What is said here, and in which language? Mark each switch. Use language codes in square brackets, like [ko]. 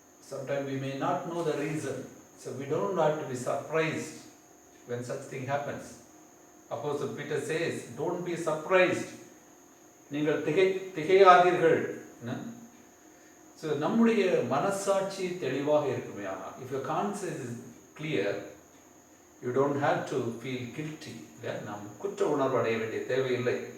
[en] Sometimes we may not know the reason, so we don't have to be surprised when such thing happens. Apostle Peter says, don't be surprised. [ta] நீங்கள் திகையாதீர்கள். So நம்முடைய மனசாட்சி தெளிவாக இருக்குமே. ஆனால் [en] if your conscience is clear, you don't have to feel guilty. [ta] நாம் குற்ற உணர்வு அடைய வேண்டிய தேவையில்லை.